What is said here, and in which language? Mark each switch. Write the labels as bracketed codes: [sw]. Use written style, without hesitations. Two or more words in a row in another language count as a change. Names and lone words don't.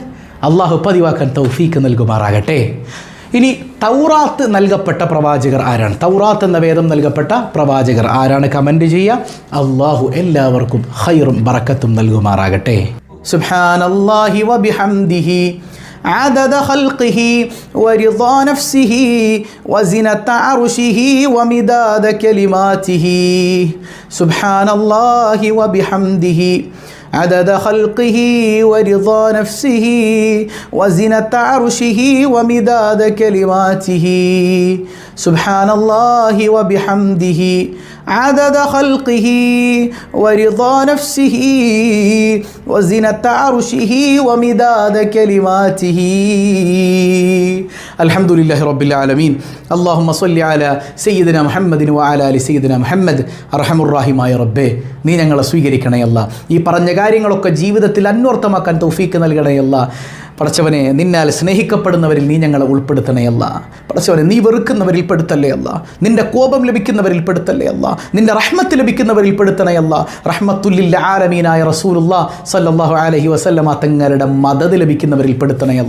[ml] അള്ളാഹു പതിവാക്കാൻ തൗഫീക്ക് നൽകുമാറാകട്ടെ. ഇനി തൗറാത്ത് നൽകപ്പെട്ട പ്രവാചകർ ആരാണ്? തൗറാത്ത് എന്ന വേദം നൽകപ്പെട്ട പ്രവാചകർ ആരാണ്? കമൻറ്റ് ചെയ്യുക. അള്ളാഹു എല്ലാവർക്കും ഖൈറും ബറക്കത്തും നൽകുമാറാകട്ടെ. [ar] سبحان الله وبحمده عدد خلقه ورضا نفسه وزنة عرشه ومداد كلماته سبحان الله وبحمده عدد خلقه ورضا نفسه وزنة عرشه ومداد كلماته سبحان الله وبحمده عدد خلقه ورضا نفسه وزنة عرشه ومداد كلماته الحمد لله رب العالمين اللهم صل على سيدنا محمد وعلى آل سيدنا محمد [ml] അർഹമുർ-റഹീമായ റബ്ബേ, നീ ഞങ്ങളെ സ്വീകരിക്കണേ അല്ലാ. ഈ പറഞ്ഞ കാര്യങ്ങളൊക്കെ ജീവിതത്തിൽ അന്വർത്ഥമാക്കാൻ തൗഫീക്ക് നൽകണേ അല്ലാ. പടച്ചവനെ, നിന്നാൽ സ്നേഹിക്കപ്പെടുന്നവരിൽ നീ ഞങ്ങളെ ഉൾപ്പെടുത്തണേ അല്ല. പടച്ചവനെ, നീ വെറുക്കുന്നവരിൽ പെടുത്തല്ലേ അല്ല. നിന്റെ കോപം ലഭിക്കുന്നവരിൽ പെടുത്തല്ലേ അല്ല. നിന്റെ റഹ്മത്ത് ലഭിക്കുന്നവരിൽ പെടുത്തണേ അല്ല. റഹ്മത്തുല്ലിൽ ആലമീനായ റസൂലുള്ളാഹി [ar] صلى الله عليه وسلم [ml] തങ്ങളുടെ മദദ് ലഭിക്കുന്നവരിൽ പെടുത്തണേ അല്ല.